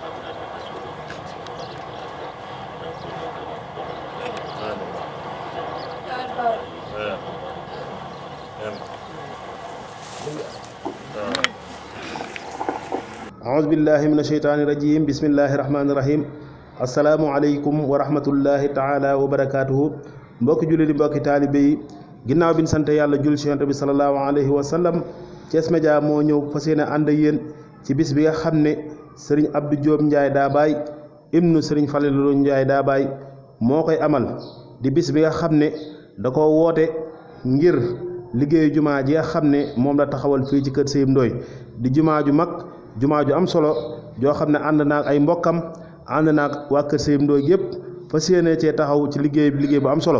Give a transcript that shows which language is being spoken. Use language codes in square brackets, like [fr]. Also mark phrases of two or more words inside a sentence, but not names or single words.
[ar] أعوذ بالله من الشيطان الرجيم. بسم الله الرحمن الرحيم. السلام عليكم ورحمة الله تعالى وبركاته. [wo] mbokki jullit yi mbokki taalibe yi ginnaaw bi ñu sant yàlla jul ci Yonent bi [ar] صلى الله عليه وسلم [wo] Thiès Média moo ñëw fas yéene ànd ak yéen ci bis bi nga xam ne sëriñ Abdou Diop Ndiaye Dabaye ibnu sëriñ Falilou Ndiaye Dabaye moo koy amal di bis bi nga xam ne da ko woote ngir liggéeyu jumaa ji nga xam ne moom la taxawal fii ci kër Seyib Ndoye di jumaa ju mag jumaa ju am solo joo xam ne ànd naag ay mbokkam ànd naag waa kër Seyib Ndoye yëpp fas yéene cee taxaw ci liggéey bu am solo.